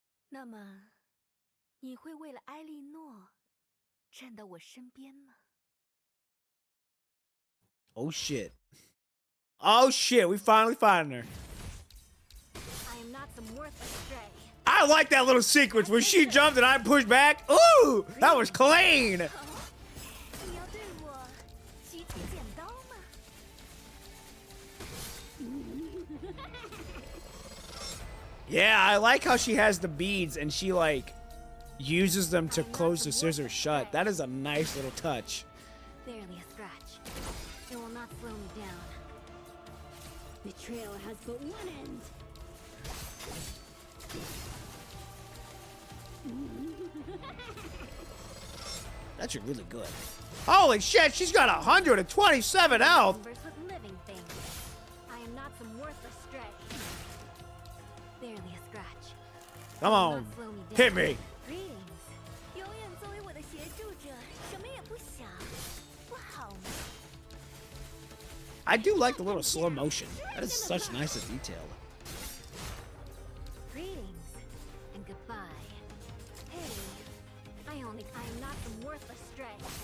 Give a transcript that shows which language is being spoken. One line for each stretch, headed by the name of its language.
Chinese: 那么，你会为了埃莉诺站到我身边吗？
English: Oh shit. Oh shit, we finally find her. I am not some worthless stray. I like that little sequence where she jumped and I pushed back. Ooh! That was clean!
Chinese: 你要对我举起剪刀吗？
English: Yeah, I like how she has the beads and she, like, uses them to close the scissors shut. That is a nice little touch. Barely a scratch. It will not slow me down. Betrayal has but one end. That's really good. Holy shit, she's got 127 health! Converse with living things. I am not some worthless stray. Barely a scratch. Come on. Hit me. Greetings.
Chinese: 永远作为我的协助者，什么也不想，不好吗？
English: I do like the little slow motion. That is such nice detail. Greetings and goodbye. Hey, I'm not some worthless stray.